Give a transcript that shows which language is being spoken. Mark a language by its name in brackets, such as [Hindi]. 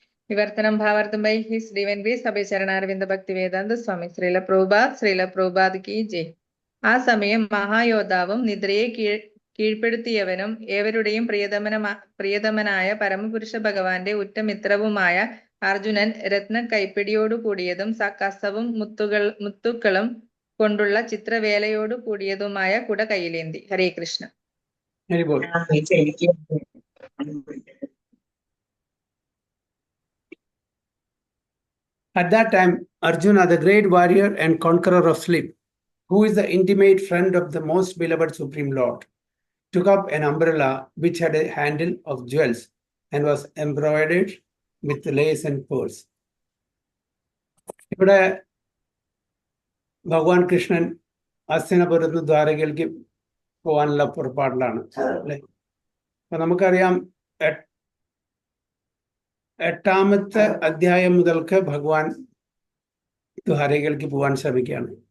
[Sanskrit] विवर्तनं भावार्थं [English] by His Divine Grace Abhay Charanarvinda Bhaktivedanta Swami Srila Prabhupada [Hindi] की जय. [Malayalam] ആ സമയം മഹായോദ്ധാവും നിദ്രയെ കീഴ്പ്പെടുത്തിയവനും ഏവരുടെയും പ്രിയതമനായ പരമപുരുഷ ഭഗവാന്റെ ഉറ്റമിത്രവുമായ അർജുനൻ രത്ന കൈപ്പിടിയോടു കൂടിയതും കസവും മുത്തുക്കളും കൊണ്ടുള്ള ചിത്രവേലയോടു കൂടിയതുമായ കുട കയ്യിലേന്തി. ഹരേ Krishna. [English] At that time, Arjuna, the great warrior and conqueror of sleep, who is the intimate friend of the most beloved Supreme Lord, took up an umbrella which had a handle of jewels and was embroidered with lace and pearls. [Malayalam] ഇവിടെ ഭഗവാൻ കൃഷ്ണൻ ഹസ്തിനപുരത്ത് ദ്വാരകയിലേക്ക് പോകാനുള്ള പുറപ്പാടിലാണ് അല്ലെ. അപ്പൊ നമുക്കറിയാം 8ാമത്തെ അധ്യായം മുതൽക്ക് ഭഗവാൻ ദ്വാരകയിലേക്ക് പോകാൻ ശ്രമിക്കുകയാണ്.